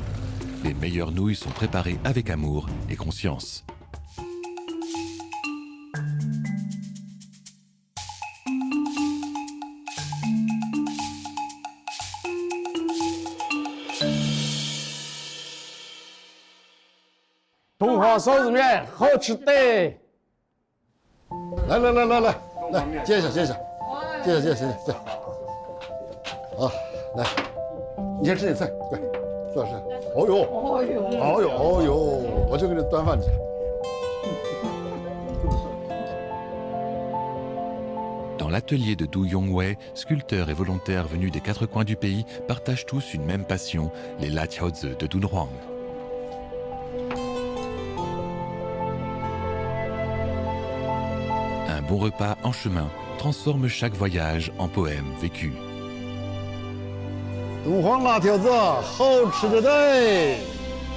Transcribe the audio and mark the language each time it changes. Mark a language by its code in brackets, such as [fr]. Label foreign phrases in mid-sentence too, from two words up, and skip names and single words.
[fr] Les meilleures nouilles sont préparées avec amour et conscience. [zh] Dunhuang 臊子面好吃的。来，接一下。啊，来，你先吃点菜，快，坐下。哦呦，我就给你端饭去。 [fr] Dans l'atelier de Du Yongwei, sculpteurs et volontaires venus des 4 coins du pays partagent tous une même passion, les La Qiaozi de Dunhuang. Un bon repas en chemin transforme chaque voyage en poème vécu. [zh] 敦煌辣条子好吃的嘞！